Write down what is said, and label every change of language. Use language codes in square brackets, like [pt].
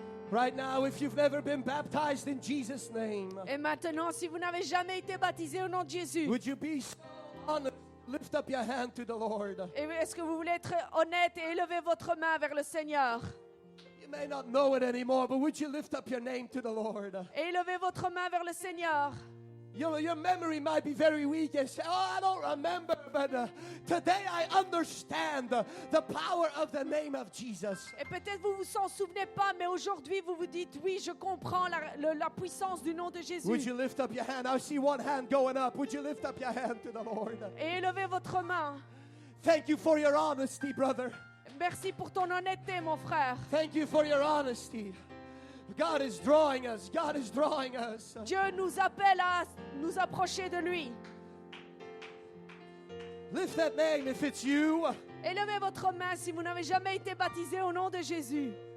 [en] Right now, if you've never been baptized in Jesus' name, [fr] Et maintenant, si vous n'avez jamais été baptisé au nom de Jésus, [en] would you be so honest? Lift up your hand to the Lord. [fr] et est-ce que vous voulez être honnête et élever votre main vers le Seigneur? [en] You may not know it anymore, but would you lift up your name to the Lord? [fr] Et élevez votre main vers le Seigneur. [en] Your memory might be very weak and say, oh, I don't remember. But today I understand the power of the name of Jesus. [fr] Et peut-être vous vous en souvenez pas, mais aujourd'hui vous vous dites, oui, je comprends la puissance du nom de Jésus. [en] Would you lift up your hand? I see one hand going up. Would you lift up your hand to the Lord? [fr] Et élevez votre main. [en] Thank you for your honesty, brother. [fr] Merci pour ton honnêteté, mon frère. [en] Thank you for your honesty. God is drawing us. God is drawing us. [fr] Dieu nous appelle à nous approcher de lui. [en] Lift that name if it's you. [fr] Élevez votre main si vous n'avez jamais été baptisé au nom de Jésus.